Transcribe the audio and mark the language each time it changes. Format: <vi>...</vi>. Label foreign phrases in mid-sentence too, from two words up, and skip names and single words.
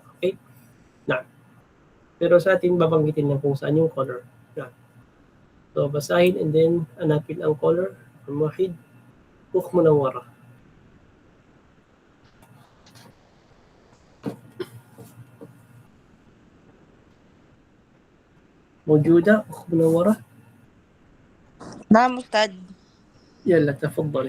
<tl>Okay? Naam. Pero sa atin babanggitin lang kung saan yung color. Naam. So basahin</tl> <en>and then</en> <tl>hanapin ang color.</tl> <ar>Al-Wahid, Munawwara. موجودة أخت منورة؟ نعم أستاذ. يلا تفضلي.</ar>